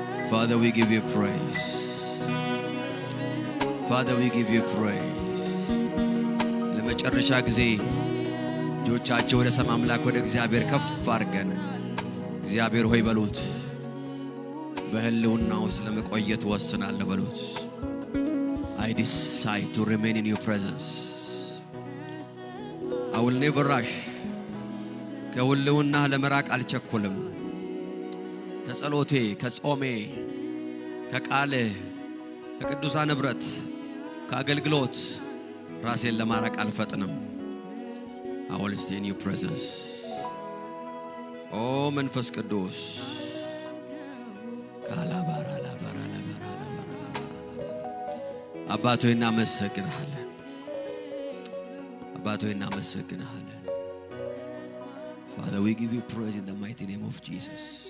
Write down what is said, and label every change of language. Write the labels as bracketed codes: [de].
[en] Father, we give you praise. Father, we give you praise. [am] ለመጨረሻ ጊዜ እጆቻችሁ ወደ ሰማይ አምላክ ወደ እግዚአብሔር ከፍ አድርገን እግዚአብሔር ሆይ በሉት። በህልውና ውስጥ ለመቆየት ወስናለሁ በሉት። [en] I decide to remain in your presence. I will never rush. [am] ከህልውና ለመራቅ አልቸኩልም። ከጸሎቴ፣ ከጾሜ፣ ከቃልህ፣ ከቅዱሳን ህብረት፣ ከአገልግሎት ራሴን ለማራቅ አልፈጥንም። [en] I will stay in your presence. [am] ኦ መንፈስ ቅዱስ ካላባራ ላባራ ላባራ አባቶ እናመሰግንሃለን። [en] አባቶ እናመሰግንሃለን። Father, we give you praise in the mighty name of Jesus.